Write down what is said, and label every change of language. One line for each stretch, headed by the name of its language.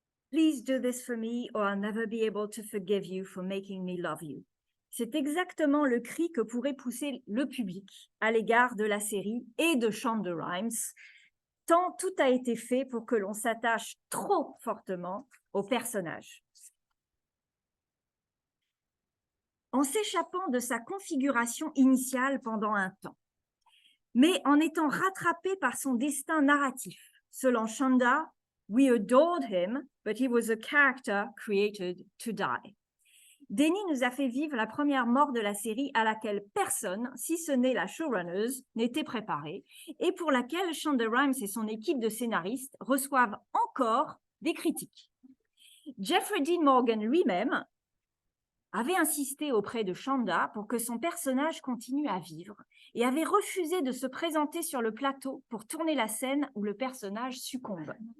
English: Please do this for me or I'll never be able to forgive you for making me love you.
French: C'est exactement le cri que pourrait pousser le public à l'égard de la série et de Shonda Rhimes, tant tout a été fait pour que l'on s'attache trop fortement au personnage. En s'échappant de sa configuration initiale pendant un temps, mais en étant rattrapé par son destin narratif. Selon
English: Shonda, we adored him, but he was a character created to die.
French: Danny nous a fait vivre la première mort de la série à laquelle personne, si ce n'est la showrunner, n'était préparé et pour laquelle Shonda Rhimes et son équipe de scénaristes reçoivent encore des critiques. Jeffrey Dean Morgan lui-même avait insisté auprès de Shonda pour que son personnage continue à vivre et avait refusé de se présenter sur le plateau pour tourner la scène où le personnage succombe.